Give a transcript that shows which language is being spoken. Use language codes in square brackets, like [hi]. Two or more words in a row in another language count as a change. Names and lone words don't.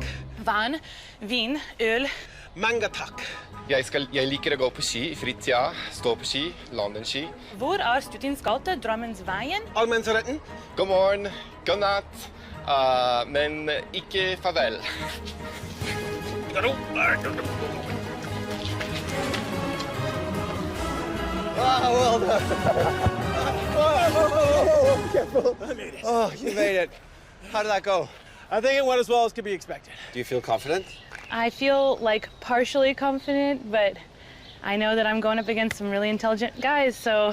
[no] Vann, vin, øl. Mange takk. Jeg liker å gå på ski i fritida, stå på ski, London-ski. Hvor er Studentens gate, Drammens veien? Allmennsretten. God morgen, god natt, men ikke farvel. [en] Ah, well done. Whoa, careful. I made it. Oh, you made it. How did that go? I think it went as well as could be expected. Do you feel confident? I feel like partially confident, but I know that I'm going up against some really intelligent guys, so.